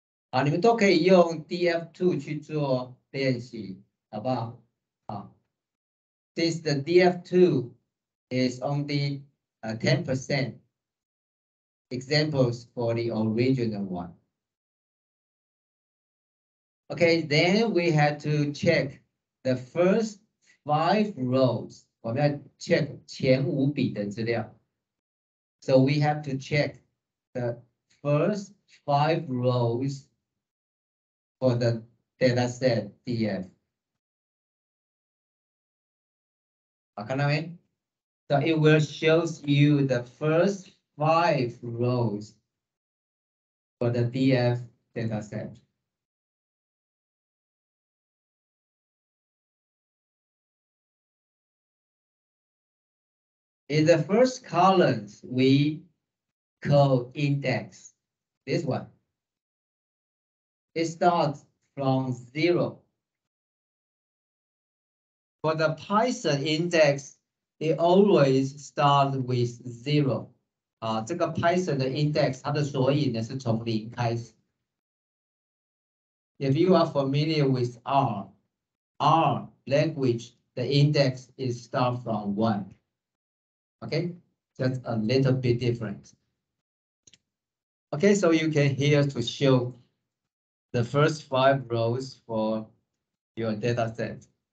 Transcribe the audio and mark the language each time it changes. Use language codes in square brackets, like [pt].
[zh] 好，你们都可以用 DF2 去做练习，好不好？好。 [en] Since the DF2 is only 10% examples for the original one. Okay, then we had to check the first 5 rows. [zh] 我们要 check 前5笔的资料。 [en] So we have to check the first 5 rows for the data set DF. [zh] 好，看到没？ [en] So it will show you the first 5 rows for the DF dataset. In the first column, we call index. This one. It starts from 0. For the Python index, it always starts with 0. [zh] 这个 Python 的 index 它的索引呢是从0开始。 [en] If you are familiar with R language, the index is start from 1. Okay, that's a little bit different. Okay, so you can here to show the first 5 rows for your data set.